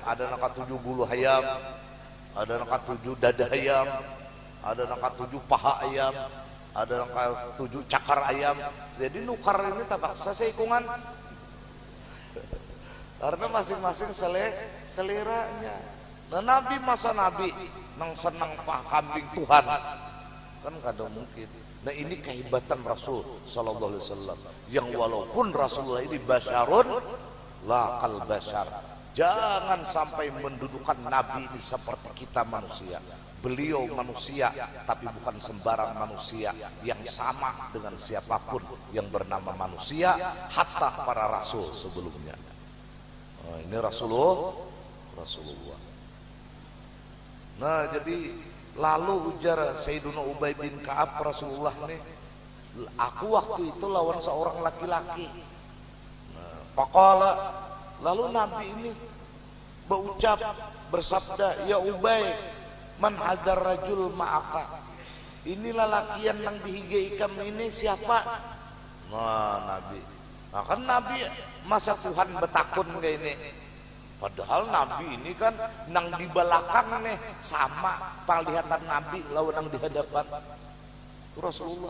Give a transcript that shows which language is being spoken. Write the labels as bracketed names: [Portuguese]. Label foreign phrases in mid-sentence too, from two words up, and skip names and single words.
[Banjar] Ada naka 7 bulu ayam, ada naka 7 dada ayam, ada naka 7 paha ayam, ada naka 7 cakar ayam. Jadi nukar ini tak paksa seikungan karena masing-masing seliranya. Nah, Nabi masa Nabi nang senang paha kambing Tuhan, kan kada mungkin. Nah, ini kehebatan Rasul [Arabic] صلى الله عليه وسلم [Banjar] yang walaupun Rasulullah ini [Arabic] بشر لا كالبشر, [Banjar] jangan sampai mendudukan Nabi ini seperti kita manusia. Beliau manusia tapi bukan sembarang manusia, yang sama dengan siapapun yang bernama manusia, hatta para rasul sebelumnya. Nah, ini Rasulullah. Nah, jadi lalu ujar Sayyidina Ubay bin Ka'ab, Rasulullah nih, aku waktu itu lawan seorang laki-laki. Nah, faqala, lalu Nabi ini berucap, bersabda, [Arabic] يا أبي، من هذا الرجل معك, [Banjar] inilah lakian yang dihigai ikam ini siapa? Nah, Nabi, nah kan Nabi masa Tuhan betakun kayak ini. Padahal Nabi ini kan nang di belakang nih sama penglihatan Nabi lawan nang di hadapan Rasulullah.